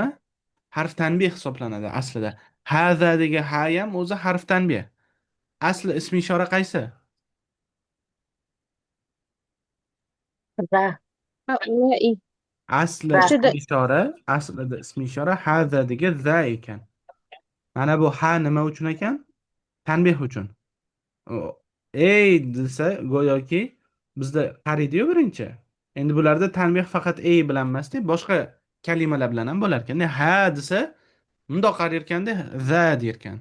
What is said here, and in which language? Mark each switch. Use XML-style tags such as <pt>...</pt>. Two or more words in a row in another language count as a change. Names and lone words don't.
<uz>Harf tanbih hisoblanadi aslida. Haza degi hayam o'zi harf tanbih. Asli ismi ishora qaysi? Va. Aslida ismi ishora haza degi za ekan. Mana bu ha nima uchun ekan? Tanbih uchun. Ey desa go'yoki bizda qariydi-yu birinchi. Endi bularda tanbih faqat ey bilan emasda, boshqa kalimalar bilan ham bo'lar ekan. Ha desa mundoq qarar ekanda za der ekan.</uz>